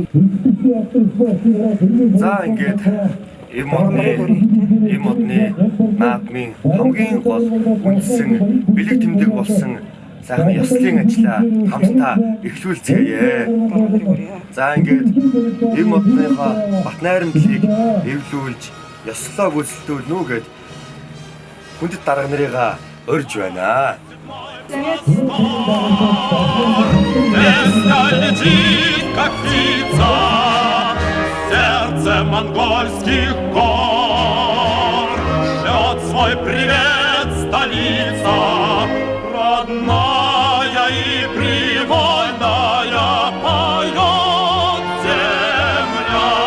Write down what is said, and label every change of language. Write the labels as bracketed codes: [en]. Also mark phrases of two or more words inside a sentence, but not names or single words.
[mn] За ингээд эв модны наадмын хамгийн гол үндсэн бэлэг тэмдэг болсон сайхан ёслолын ажлаа хамтдаа эхлүүлцгээе. За ингээд эв модныхаа бат найрамдлыг эвлүүлж ёслолоо гүйцэтгүүлнэ үү гэд хүндэт дарга нарыгаа орж байна. [ru] Летит, как птица, сердце монгольских гор, шлет свой привет столица, родная и привольная поет земля.